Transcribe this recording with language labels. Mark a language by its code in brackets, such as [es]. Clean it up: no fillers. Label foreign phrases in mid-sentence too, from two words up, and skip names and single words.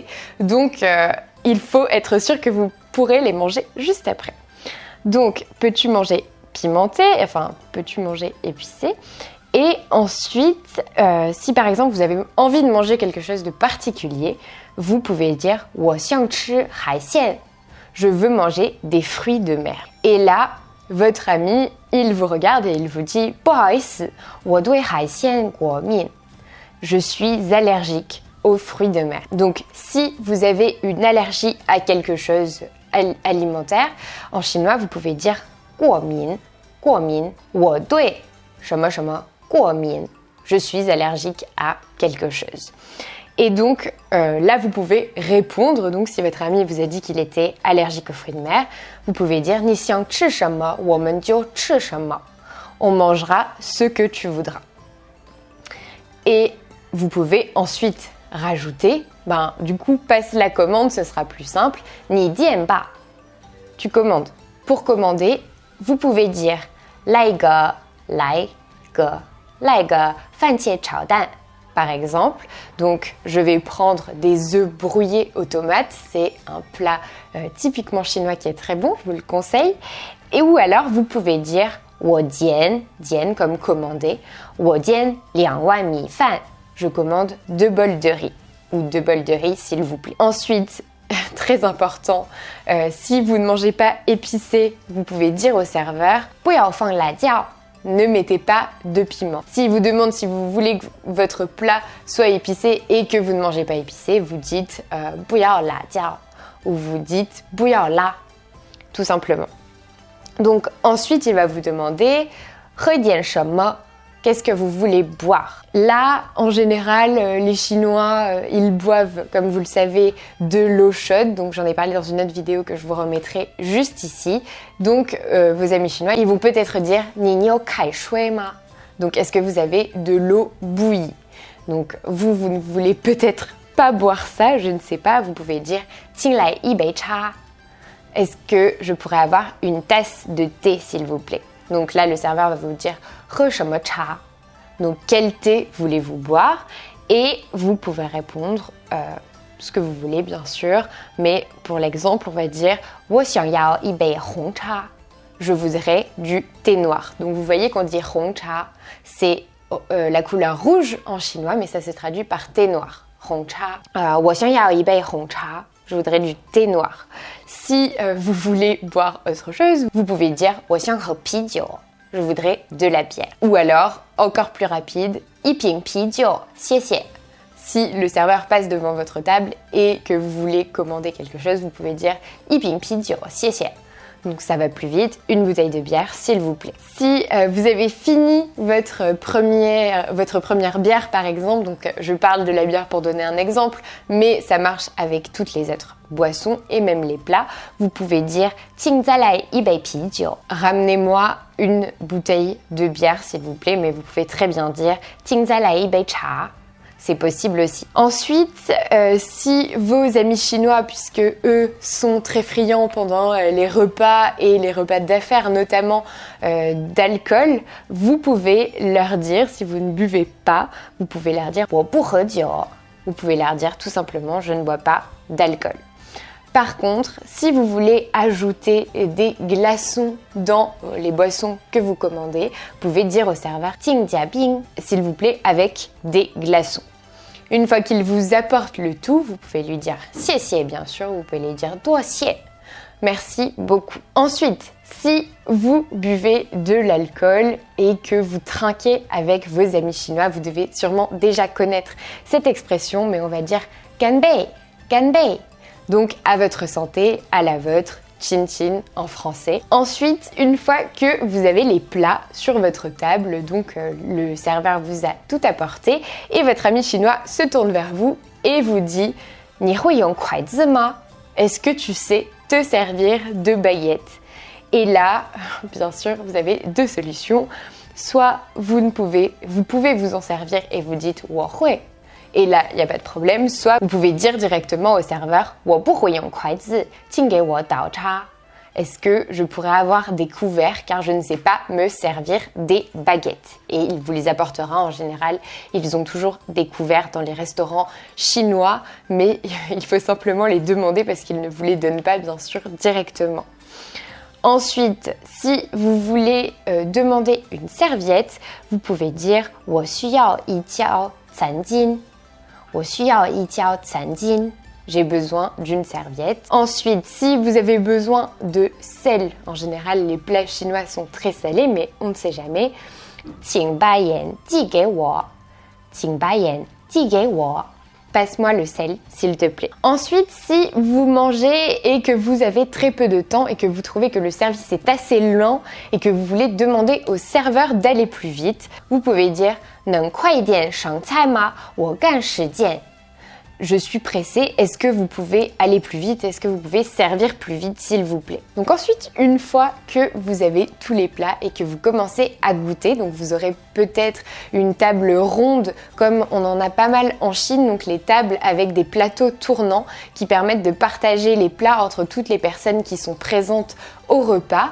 [fr] Donc, il faut être sûr que vous pourrez les manger juste après. Donc, peux-tu manger pimenté? Enfin, peux-tu manger épicé? Et ensuite, si par exemple vous avez envie de manger quelque chose de particulier, vous pouvez dire [zh] 我想吃海鲜. [fr] Je veux manger des fruits de mer. Et là, votre ami, il vous regarde et il vous dit [zh] 不好意思，我对海鲜过敏. [fr] Je suis allergique aux fruits de mer. Donc, si vous avez une allergie à quelque chose alimentaire, en chinois, vous pouvez dire [zh] 过敏, 过敏,我对什么什么过敏. [fr] Je suis allergique à quelque chose. Et donc, là, vous pouvez répondre. Donc, si votre ami vous a dit qu'il était allergique aux fruits de mer, vous pouvez dire [zh] 你想吃什么，我们就吃什么. [fr] On mangera ce que tu voudras. Et vous pouvez ensuite rajouter, du coup, passe la commande, ce sera plus simple. [zh] 你点吧. [fr] Tu commandes. Pour commander, vous pouvez dire [zh] 来个番茄炒蛋. [fr] Par exemple, donc je vais prendre des œufs brouillés aux tomates, c'est un plat typiquement chinois qui est très bon, je vous le conseille. Et ou alors vous pouvez dire [zh] 我点 [fr] comme commander, [zh] 我点2碗米饭. [fr] Je commande 2 bols de riz ou 2 bols de riz s'il vous plaît. Ensuite, très important, si vous ne mangez pas épicé, vous pouvez dire au serveur [zh] 不要放辣椒. [fr] Ne mettez pas de piment. S'il vous demande si vous voulez que votre plat soit épicé et que vous ne mangez pas épicé, vous dites [zh] 不要辣椒 [fr] ou vous dites [zh] 不要辣, [fr] tout simplement. Donc ensuite, il va vous demander [zh] 喝点什么. [fr] Qu'est-ce que vous voulez boire? Là, en général, les Chinois, ils boivent, comme vous le savez, de l'eau chaude. Donc, j'en ai parlé dans une autre vidéo que je vous remettrai juste ici. Donc, vos amis chinois, ils vont peut-être dire « [zh] 你有开水吗? [fr] » Donc, est-ce que vous avez de l'eau bouillie? Donc, vous ne voulez peut-être pas boire ça, je ne sais pas. Vous pouvez dire « [zh] 请来一杯茶. [fr] » Est-ce que je pourrais avoir une tasse de thé, s'il vous plaît? Donc là, le serveur va vous dire « [zh] 喝什么茶? [fr] » Donc, quel thé voulez-vous boire? Et vous pouvez répondre ce que vous voulez, bien sûr. Mais pour l'exemple, on va dire « [zh] 我想要一杯红茶. [fr] » Je voudrais du thé noir. Donc, vous voyez qu'on dit « 红茶», c'est la couleur rouge en chinois, mais ça se traduit par thé noir. « 红茶. » [zh] «我想要一杯红茶. [fr] » Je voudrais du thé noir. Si vous voulez boire autre chose, vous pouvez dire [zh] «我想喝啤酒. [fr] » Je voudrais de la bière. Ou alors, encore plus rapide, [zh] 一瓶啤酒, 谢谢. [fr] Si le serveur passe devant votre table et que vous voulez commander quelque chose, vous pouvez dire [zh] 一瓶啤酒, 谢谢. [fr] Donc ça va plus vite, une bouteille de bière s'il vous plaît. Si vous avez fini votre première bière par exemple, donc je parle de la bière pour donner un exemple, mais ça marche avec toutes les autres. boissons et même les plats. Vous pouvez dire [zh] 请再来一杯啤酒. [fr] Ramenez-moi une bouteille de bière s'il vous plaît, mais vous pouvez très bien dire [zh] 请再来一杯茶. [fr] C'est possible aussi. Ensuite, si vos amis chinois, puisque eux sont très friands pendant les repas et les repas d'affaires, notamment d'alcool, vous pouvez leur dire, si vous ne buvez pas, vous pouvez leur dire [zh] 我不喝酒. [fr] Vous pouvez leur dire tout simplement je ne bois pas d'alcool. Par contre, si vous voulez ajouter des glaçons dans les boissons que vous commandez, vous pouvez dire au serveur [zh] 请加冰, [fr] s'il vous plaît, avec des glaçons. Une fois qu'il vous apporte le tout, vous pouvez lui dire 谢谢, bien sûr, vous pouvez lui dire 多谢. Merci beaucoup. Ensuite, si vous buvez de l'alcool et que vous trinquez avec vos amis chinois, vous devez sûrement déjà connaître cette expression, mais on va dire [zh] 干杯, 干杯. [fr] Donc à votre santé, à la vôtre, chin chin en français. Ensuite, une fois que vous avez les plats sur votre table, donc le serveur vous a tout apporté et votre ami chinois se tourne vers vous et vous dit [zh] 你会用筷子吗? [fr] Est-ce que tu sais te servir de baguette? Et là, bien sûr, vous avez deux solutions. Soit vous pouvez vous en servir et vous dites [zh] 我会. [fr] Et là, il n'y a pas de problème. Soit vous pouvez dire directement au serveur [zh] 我不会用筷子, 请给我倒茶. [fr] Est-ce que je pourrais avoir des couverts car je ne sais pas me servir des baguettes? Et il vous les apportera en général. Ils ont toujours des couverts dans les restaurants chinois, mais il faut simplement les demander parce qu'ils ne vous les donnent pas, bien sûr, directement. Ensuite, si vous voulez demander une serviette, vous pouvez dire [zh] 我需要一条餐巾. 我需要一条餐巾. [fr] J'ai besoin d'une serviette. Ensuite, si vous avez besoin de sel, en général les plats chinois sont très salés, mais on ne sait jamais. [zh] 请把盐寄给我. 请把盐寄给我. [fr] Passe-moi le sel, s'il te plaît. Ensuite, si vous mangez et que vous avez très peu de temps et que vous trouvez que le service est assez lent et que vous voulez demander au serveur d'aller plus vite, vous pouvez dire [zh] 能快一点上菜吗? 我赶时间. [fr] Je suis pressée, est-ce que vous pouvez aller plus vite? Est-ce que vous pouvez servir plus vite, s'il vous plaît? Donc ensuite, une fois que vous avez tous les plats et que vous commencez à goûter, donc vous aurez peut-être une table ronde comme on en a pas mal en Chine, donc les tables avec des plateaux tournants qui permettent de partager les plats entre toutes les personnes qui sont présentes au repas.